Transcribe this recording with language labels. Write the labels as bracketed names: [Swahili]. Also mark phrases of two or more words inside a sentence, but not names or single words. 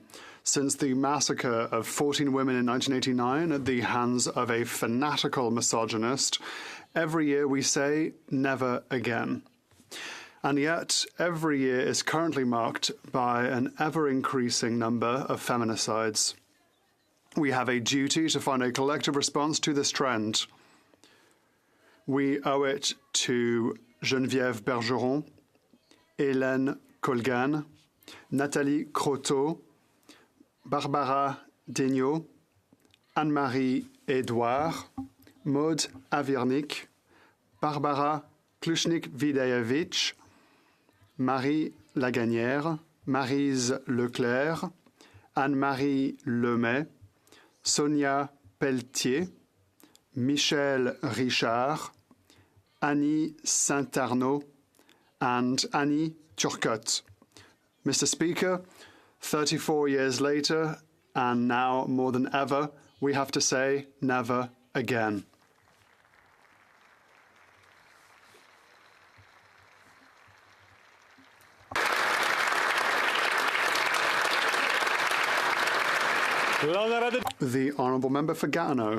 [English] Since the massacre of 14 women in 1989 at the hands of a fanatical misogynist, every year we say, never again. And yet, every year is currently marked by an ever-increasing number of feminicides. We have a duty to find a collective response to this trend. We owe it to Geneviève Bergeron, Hélène Colgan, Nathalie Croteau, Barbara Degnaud, Anne-Marie Edouard, Maud Avirnik, Barbara Klusznik-Widajewicz, Marie Lagagnère, Maryse Leclerc, Anne-Marie Lemay, Sonia Pelletier, Michel Richard, Annie Saint-Arnaud, and Annie Turcotte. Mr. Speaker, 34 years later, and now more than ever, we have to say never again. The Honourable Member for Gatineau.